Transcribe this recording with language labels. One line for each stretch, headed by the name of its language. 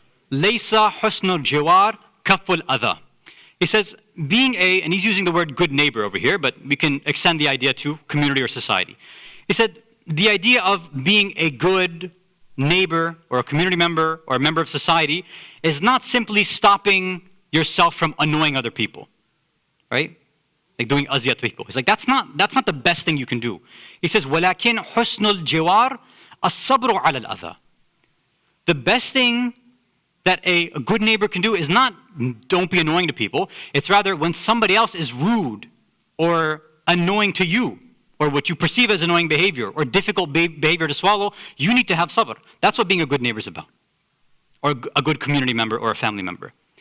Arabic: Laysa husnul jiwar kaful adha.
English: He says, and he's using the word good neighbor over here, but we can extend the idea to community or society. He said, the idea of being a good neighbor or a community member or a member of society is not simply stopping yourself from annoying other people, right? Like doing aziyat to people. He's like, that's not the best thing you can do. He says,
Arabic: وَلَكِنْ حُسْنُ الْجِوَارِ الصَّبْرُ عَلَى الْأَذَى.
English: The best thing that a good neighbor can do is not don't be annoying to people. It's rather when somebody else is rude or annoying to you, or what you perceive as annoying behavior or difficult behavior to swallow, you need to have sabr. That's what being a good neighbor is about. Or a good community member or a family member.